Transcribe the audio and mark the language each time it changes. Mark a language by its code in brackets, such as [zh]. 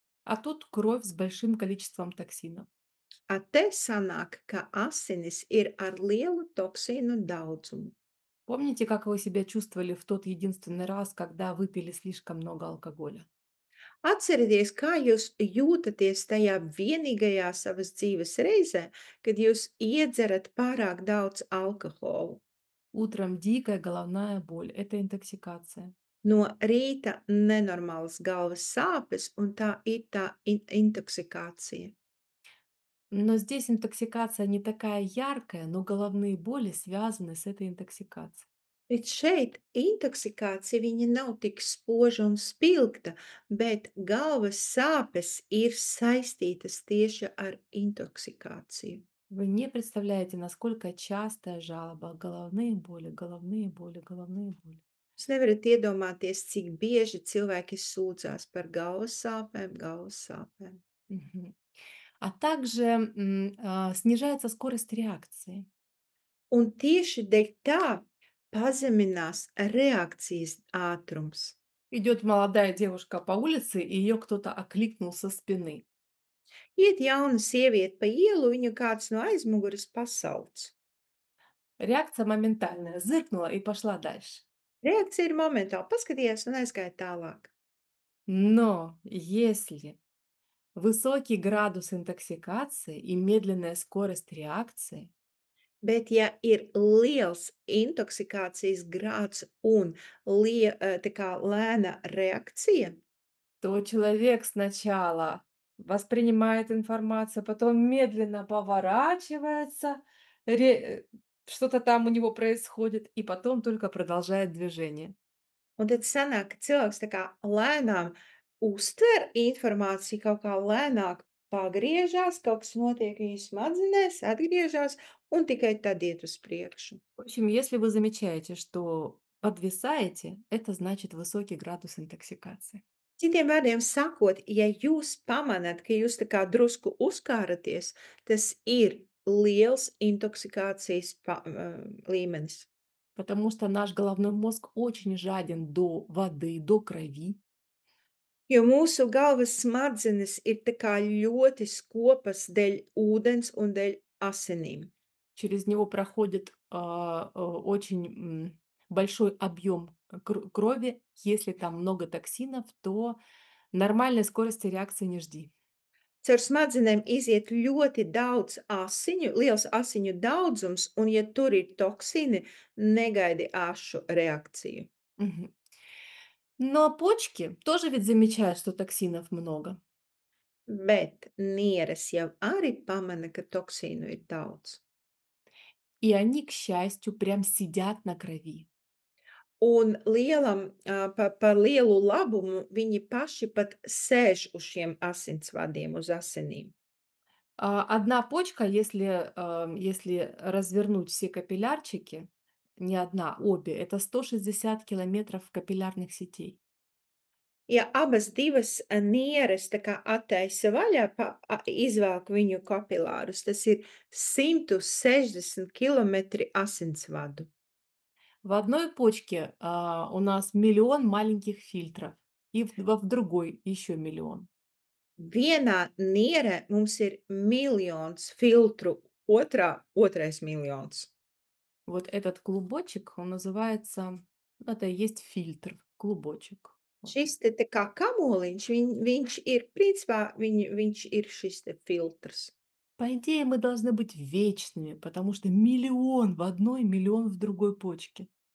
[ru] А тут кровь с большим количеством токсинов. [lv] Te sanāk, ka asinis ir ar lielu toksīnu daudzumu. [ru] Помните, как вы себя чувствовали в тот единственный раз, когда выпили слишком много алкоголя? [lv] Atcerieties, kā jūs jūtaties tajā vienīgajā savas dzīves reizē, kad jūs iedzerat pārāk daudz alkohola. [ru] Утром дикая головная боль– это интоксикация. [lv] No rīta nenormālas galvas sāpes, un tā ir tā intoksikācija. [ru] Но здесь интоксикация не такая яркая, но головные боли связаны с этой интоксикацией. [lv] Bet šeit intoksikācija viņa nav tik spoža un spilgta, bet galvas sāpes ir saistītas tieši ar intoksikāciju. [ru] Вы не представляете, насколько частая жалоба: головные боли, головные боли, головные боли. [lv] Jūs nevarat iedomāties, cik bieži cilvēki sūdzās par galvas sāpēm, galvas sāpēm. Мгм. [ru] А также, снижается скорость реакции. [lv] Un tieši dēļ tā pazeminās reakcijas ātrums. [ru] Идет молодая девушка по улице, и ее кто-то окликнул со спины. [lv] Iet jauna sieviete pa ielu, viņu kāds no aizmugures pasauc. [ru] Реакция моментальная. Зыркнула и пошла дальше. [lv] Reakcija ir momentāla, paskatījās un aizgāja tālāk. [ru] Но если высокий градус интоксикации и медленная скорость реакции, [lv] Bet, ja ir liels intoksikācijas grāds un tā kā lēna reakcija, [ru] то человек сначала воспринимает информацию, потом медленно поворачивается, что-то там у него происходит, и потом только продолжает движение. [lv] un tad sanāk, ka cilvēks tā kā lēnām uztver informāciju, kaut kā lēnāk pagriežās, kaut kas notiek viņa smadzenēs, atgriežas un tikai tad iet uz priekšu. [ru] В общем, если вы замечаете, что подвисаете, это значит высокий градус интоксикации. [lv] Citiem vārdiem sakot, ja jūs pamanāt, ka jūs tā kā drusku uzkāraties, tas ir liels intoksikācijas līmenis. [ru] Потому что наш головной мозг очень жаден до воды, до крови. [lv] Jo mūsu galvas smadzenes ir tā kā ļoti skopas dēļ ūdens un dēļ asinīm. [ru] Через него проходит очень большой объем крови. Если там много токсинов, то нормальной скорости реакции не жди. [lv] Caur smadzenēm iziet ļoti daudz asiņu, liels asiņu daudzums, un ja tur ir toksīni, negaidi āšu reakciju. Мгм. [ru] Но почки тоже ведь замечают, что токсинов много. [lv] Bet nieres jau arī pamana, ka toksīnu ir daudz. [ru] И они, к счастью, прям сидят на крови. [lv] Un lielam, par lielu labumu viņi paši pat sēž uz šiem asinsvadiem, uz asinīm. [ru] Одна почка, если развернуть все капиллярчики, не одна, обе, это 160 километров капиллярных сетей. [lv] Ja abas divas nieres tā kā attaisa vaļā, izvelk viņu kapilārus, tas ir 160 kilometri asinsvadu. [ru] В одной почке у нас миллион маленьких фильтров, и в другой еще миллион. [lv] Vienā nierē mums ir miljons filtru, otrais miljons. [ru] Вот этот клубочек, он называется, это и есть фильтр, клубочек. Вот. [lv] Šis te kā kamoliņš, viņš ir, principā, viņš ir šis te filtrs. [ru] По идее, мы должны быть вечными, потому что миллион в одной, миллион в другой почке.